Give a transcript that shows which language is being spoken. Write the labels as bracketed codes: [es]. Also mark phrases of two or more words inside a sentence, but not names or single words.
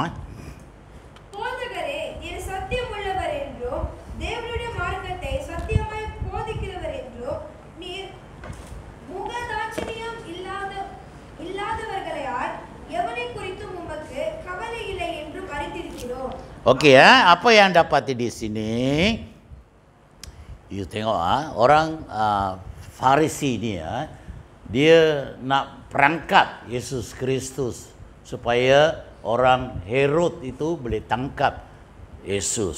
[ta] போதகரே, நீர் சத்தியம் உள்ளவர் என்றும் தேவனுடைய மார்க்கத்தை சத்தியமாய் போதிக்கிறவர் என்றும் நீர் முகதாட்சணியம் இல்லாதவர்களால் எவனை குறித்தும் உமக்கு கவலை இல்லை என்றும் அறிந்திருக்கிறோம். [ms] Okey ya, apa yang dapat di sini? You tengok orang Farisi ni dia nak perangkap Yesus Kristus supaya orang Herod itu boleh tangkap Yesus.